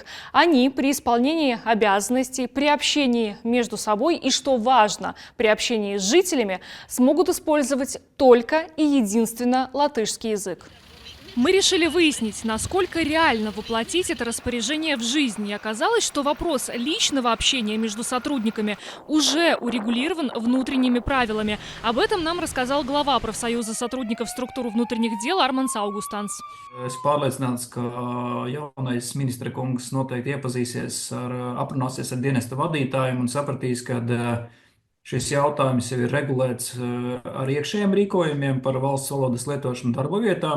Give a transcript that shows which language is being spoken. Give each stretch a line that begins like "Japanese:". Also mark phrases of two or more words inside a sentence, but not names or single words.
Russian: Они при исполнении обязанностей, при общении между собой и, что важно, при общении с жителями смогут использовать только и единственно латышский язык. Мы решили выяснить, насколько реально воплотить это распоряжение в жизнь. И оказалось, что вопрос личного общения между сотрудниками уже урегулирован внутренними правилами. Об этом нам рассказал глава профсоюза сотрудников структур внутренних дел Armands Augustāns.
Latvian: Es pārliecināts, ka jaunais ministra kungs noteikti iepazīsies aprunāsies ar dienesta vadītājiem un sapratīs, ka šis jautājums jau ir regulēts ar iekšējiem rīkojumiem par valsts valodas lietošanu darba vietā.